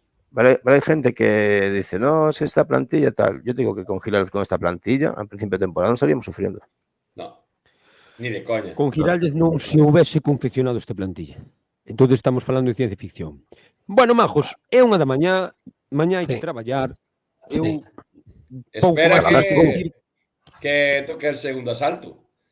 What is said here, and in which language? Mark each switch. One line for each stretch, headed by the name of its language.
Spanish: Vale, hay gente que dice, no, si esta plantilla tal. Yo digo que con Giraldez con esta plantilla, al principio de temporada, no estaríamos sufriendo. No, ni de coña.
Galician: Con Giraldez non se houvese confeccionado esta plantilla. Entón estamos falando de ciencia ficción. Bueno, majos, é unha da mañá hai que traballar.
Spanish: Espera que toque el segundo asalto.